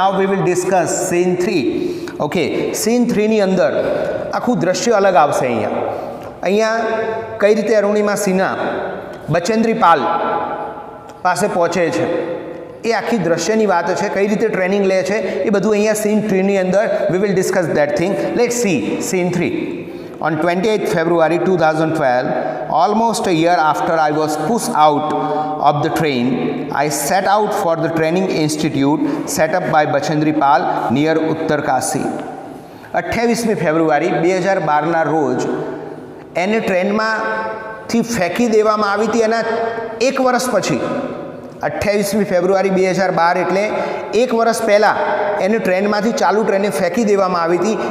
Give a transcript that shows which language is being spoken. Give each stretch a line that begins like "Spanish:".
English: Now we will discuss scene 3.
Gujarati: Okay, scene 3ની અંદર આખું દ્રશ્ય અલગ આવશે. અહીંયા કઈ રીતે અરુણિમા સિન્હા બચેન્દ્રી પાલ પાસે પહોંચે છે એ આખી દ્રશ્યની વાત છે. કઈ રીતે ટ્રેનિંગ લે છે એ બધું અહીંયા સીન 3ની અંદર
English: We will discuss that thing. Let's see scene 3. On 28th February 2012, almost a year after I was pushed out of the train, I set out for the training institute set up by Bachendri Pal near Uttarkasi.
Gujarati: 28મી ફેબ્રુઆરી 2012ના રોજ એને ટ્રેનમાંથી ફેંકી દેવામાં આવી હતી. એના એક વર્ષ પછી, 28મી ફેબ્રુઆરી 2012 એટલે એક વર્ષ પહેલાં એને ટ્રેનમાંથી ચાલુ ટ્રેને ફેંકી દેવામાં આવી હતી.